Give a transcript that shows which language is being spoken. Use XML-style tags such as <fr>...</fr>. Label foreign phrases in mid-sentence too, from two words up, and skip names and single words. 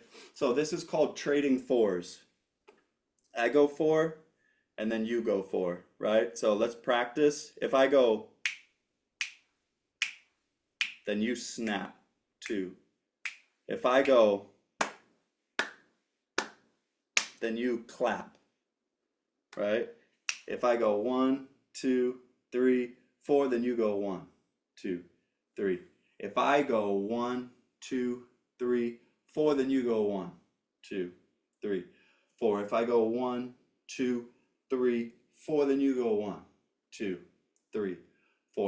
<en>So this is called trading fours. I go 4, and then you go 4, right? So let's practice. If I go, then you snap 2. If I go, then you clap, right? If I go 1, 2, 3, 4, then you go 1, 2, 3. If I go 1, 2, 3, 4, then you go 1, 2, 3, 4. If I go 1, 2, 3, 4, then you go 1, 2, 3, 4.</en>